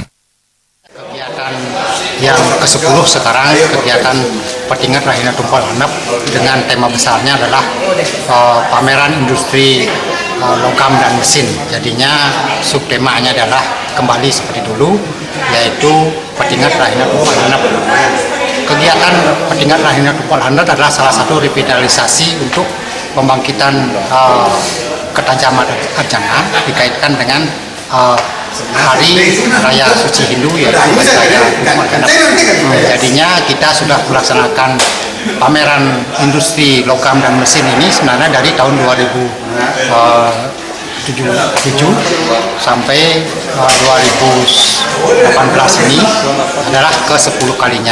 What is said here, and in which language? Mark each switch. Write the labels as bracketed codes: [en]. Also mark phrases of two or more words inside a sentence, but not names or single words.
[id] Kegiatan yang ke-10 sekarang, kegiatan Petingat Rahina Tumpak Landep dengan tema besarnya adalah pameran industri logam dan mesin. Jadinya subtemanya adalah kembali seperti dulu, yaitu Petingat Rahina Tumpak Landep. Kegiatan Petingat Rahina Tumpak Landep adalah salah satu revitalisasi untuk pembangkitan ketajaman arjana dikaitkan dengan Hari Raya Suci Hindu, yaitu Hari Raya Tumpak Landep. Jadinya kita sudah melaksanakan pameran industri logam dan mesin ini sebenarnya dari tahun 2007 sampai 2018 ini adalah ke-10 kalinya.